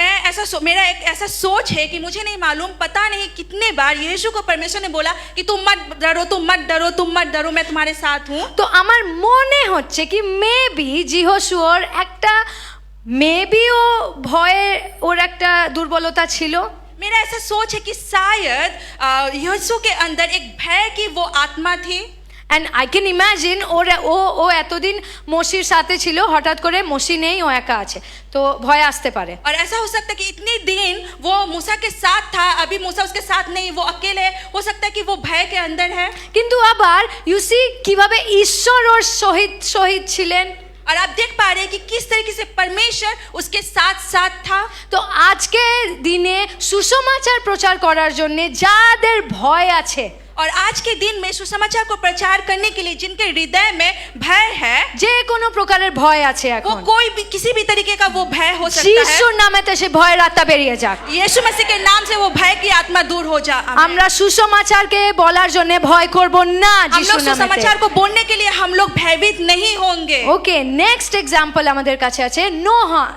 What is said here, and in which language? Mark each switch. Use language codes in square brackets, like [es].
[hi] मैं मेरा एक ऐसा सोच है कि मुझे नहीं मालूम, पता नहीं कितने बार यीशु को परमेश्वर ने बोला कि तुम मत डरो, तुम मत डरो, तुम मत डरो, मैं तुम्हारे साथ हूँ। [bn] তো আমার মনে হচ্ছে কি মেবি জিহোশুর একটা মেবিও ভয়ে ওর একটা দুর্বলতা ছিল। [hi] मेरा ऐसा सोच है कि शायद यीशु के अंदर एक भय की वो आत्मा थी। [en] and I can imagine [bn] ও এতদিন মোশির সাথে ছিল, হঠাৎ করে মোশি নেই, ও একা আছে, তো ভয় আসতে পারে। [hi] और ऐसा हो सकता है कि इतने दिन वो मूसा के साथ था, अभी मूसा उसके साथ नहीं, वो अकेले है, हो सकता है कि वो भय के अंदर है। [bn] কিন্তু আবার ইউসি কিভাবে ঈশ্বর ওর শহীদ ছিলেন, [hi] और आप देख पा रहे हैं कि किस तरीके से परमेश्वर उसके साथ साथ था। [bn] তো আজকে দিনে সুসমাচার প্রচার করার জন্য যাদের ভয় আছে, [hi] और आज के दिन में सुसमाचार को प्रचार करने के लिए जिनके हृदय में भय है, [bn] যে কোনো প্রকারের ভয় আছে [hi] वो [bn] এখন [hi] कोई भी किसी भी तरीके का वो भय हो सकता है, [bn] যিশুর নামেতে সে ভয়ের আত্মা বেরিয়ে যাক। [hi] यीशु मसीह के नाम से वो भय की आत्मा दूर हो जा। [bn] আমরা সুসমাচারকে বলার জন্য ভয় করব না [hi] हम लोग [bn] যিশুর নামেতে। [hi] सुसमाचार को बोलने के लिए हम लोग भयभीत नहीं होंगे। [bn] ওকে, নেক্সট एग्जांपल আমাদের কাছে আছে নোহ।